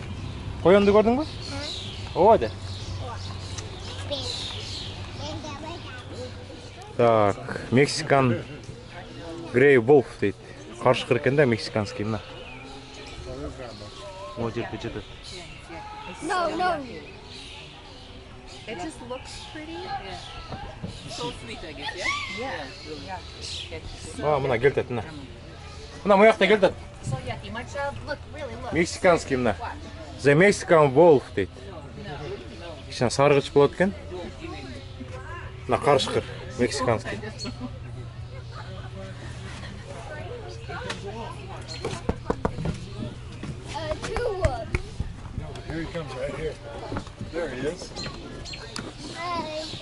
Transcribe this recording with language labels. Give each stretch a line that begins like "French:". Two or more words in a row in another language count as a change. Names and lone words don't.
Kyrgyz: Коянды көрдүңбү? Ооба да. Так, Мексикан Грей Волф дейт. Каршыкыр экен да, мексиканский мына. Вот жерде жатат.
English: No, no. It just looks pretty. So sweet, I guess, yeah?
Kyrgyz: Мына келтет, мына. Мына мыякта келтет.
English: So yucky. My child, look, really, look.
Kyrgyz: Мексиканский мына.
English: The Mexican Wolf дейт.
Kyrgyz: Кичине саргыч болот экен. Мына каршыкыр, мексиканский.
English: Here he comes right here. There he is. Hi.